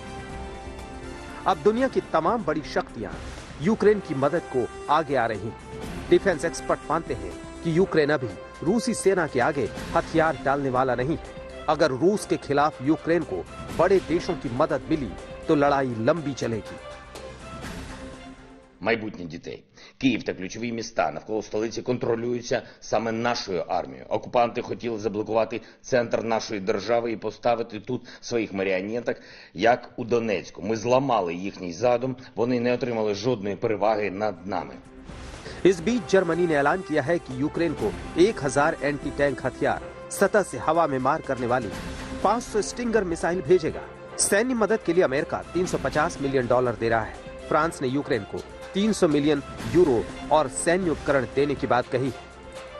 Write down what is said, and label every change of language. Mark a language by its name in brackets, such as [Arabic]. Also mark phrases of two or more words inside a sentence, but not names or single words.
[Hindi] अब दुनिया की तमाम बड़ी शक्तियां यूक्रेन की मदद को आगे आ रही हैं। [English] defense expert [Hindi] मानते हैं कि यूक्रेन अभी रूसी सेना के आगे हथियार डालने वाला नहीं है। अगर रूस के खिलाफ यूक्रेन को बड़े देशों की मदद मिली तो लड़ाई लंबी चलेगी। [Ukrainian] Майбутнє дітей. Київ та ключові міста навколо столиці контролюються саме нашою армією. Окупанти хотіли заблокувати центр нашої держави і поставити тут своїх маріонеток, як у Донецьку. Ми зламали їхній задум, вони не отримали жодної переваги над нами. [Hindi] इस बीच जर्मनी ने ऐलान किया है कि यूक्रेन को 1000 [English] anti tank [Hindi] हथियार, सतह से हवा में मार करने वाली 500 स्टिंगर मिसाइल भेजेगा। सैन्य मदद के लिए अमेरिका $350 मिलियन दे रहा है। फ्रांस ने यूक्रेन को 300 मिलियन यूरो और सैन्य उपकरण देने की बात कही है।